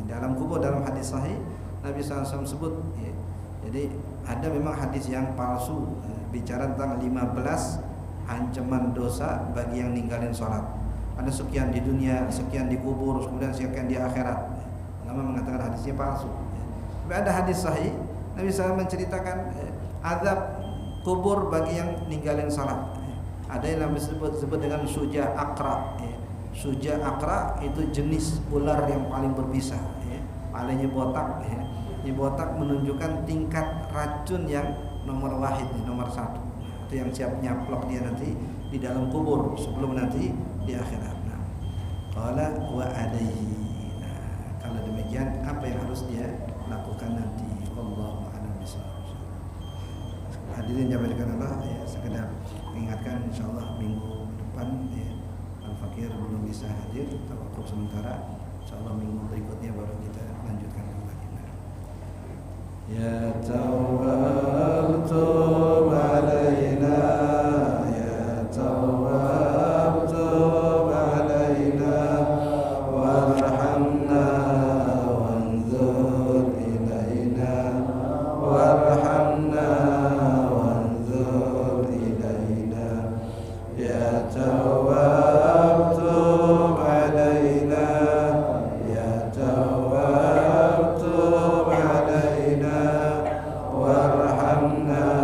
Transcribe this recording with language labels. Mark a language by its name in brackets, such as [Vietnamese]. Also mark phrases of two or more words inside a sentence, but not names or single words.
[Indonesian] Di alam kubur dalam hadis sahih Nabi SAW sebut, jadi ada memang hadis yang palsu bicara tentang 15 ancaman dosa bagi yang ninggalin salat. Ada sekian di dunia, sekian di kubur, kemudian sekian di akhirat. Ulama mengatakan hadisnya palsu. Tapi ada hadis sahih Nabi SAW menceritakan azab kubur bagi yang ninggalin salat. Ada yang disebut dengan [Arabic] شجاع أقرع. شجاع أقرع [Indonesian] itu jenis ular yang paling berbisa. Palanya botak. Ini botak menunjukkan tingkat racun yang nomor wahid, nomor 1. Itu yang siap nyaplok dia nanti di dalam kubur sebelum nanti di akhirat. [Arabic] قال وعليه. [Indonesian] Kalau demikian apa yang harus dia lakukan nanti? [Arabic] الله أعلم بالصواب. [Indonesian] Hadirin yang dimuliakan Allah, sekedar mengingatkan insyaallah minggu depan Al-Fakir belum bisa hadir, tawakuf sementara. Insyaallah minggu berikutnya baru kita lanjutkan kembali. [Arabic] يا تواب تب علينا، يا تواب تب علينا، وارحمنا وانظر إلينا، وارحمنا وانظر إلينا، يا تواب تب علينا، يا تواب تب علينا، وارحمنا